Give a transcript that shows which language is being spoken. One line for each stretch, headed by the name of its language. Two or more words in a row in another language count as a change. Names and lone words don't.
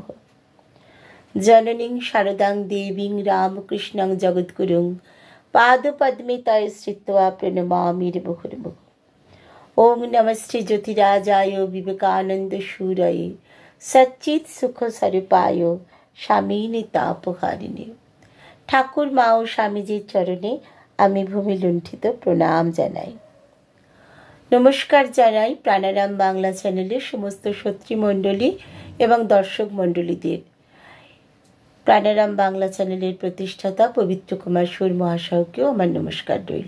Sanskrit: जननीं शारदां देवीं रामकृष्णं जगद्गुरुं पादपद्मे तये स्थित्वा प्रणमामि मुहुर्मुहुः। ओं नमस्ते ज्योतिराजाय विवेकानन्दसूरये सच्चित्सुखस्वरूपाय शामिनीतापहारिणे।
Bangla: ঠাকুর মা ও স্বামীজির চরণে আমি ভূমি লুণ্ঠিত প্রণাম জানাই। নমস্কার জানাই প্রাণারাম বাংলা চ্যানেলের সমস্ত সত্রীমণ্ডলী এবং দর্শক মণ্ডলীদের। প্রাণারাম বাংলা চ্যানেলের প্রতিষ্ঠাতা পবিত্র কুমার সুর মহাশয়কেও আমার নমস্কার রইল।